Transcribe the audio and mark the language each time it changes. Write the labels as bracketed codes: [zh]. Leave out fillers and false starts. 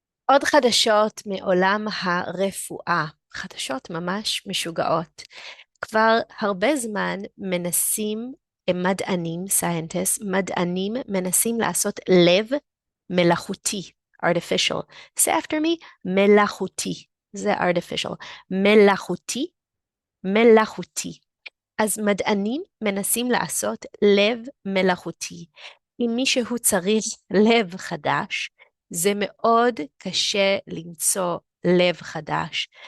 [he] עוד חדשות מעולם הרפואה, חדשות ממש משוגעות. כבר הרבה זמן מנסים מדענים, [en] scientists, [he] מדענים מנסים לעשות לב מלאכותי, [en] artificial. Say after me, [he] מלאכותי. זה [en] artificial. [he] מלאכותי, מלאכותי. אז מדענים מנסים לעשות לב מלאכותי. אם מישהו צריך לב חדש, זה מאוד קשה למצוא לב חדש.